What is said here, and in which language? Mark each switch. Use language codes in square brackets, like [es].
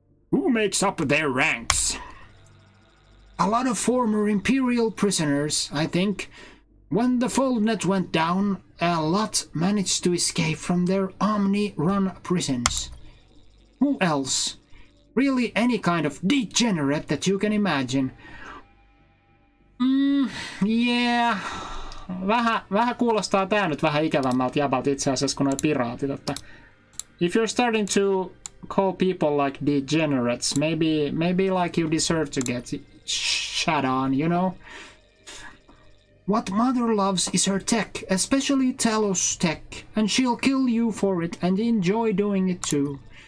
[en] Who makes up their ranks? A lot of former Imperial prisoners, I think. When the Foldnet went down, a lot managed to escape from their Omni-run prisons. Who else? Really any kind of degenerate that you can imagine. Yeah. [fi] Vähän kuulostaa tää nyt vähän ikävämmältä jäbältä itse asiassa kuin noi piraatit. [en] Että if you're starting to call people like degenerates, maybe like you deserve to get shat on, you know? What Mother loves is her tech, especially Talos tech, and she'll kill you for it and enjoy doing it too.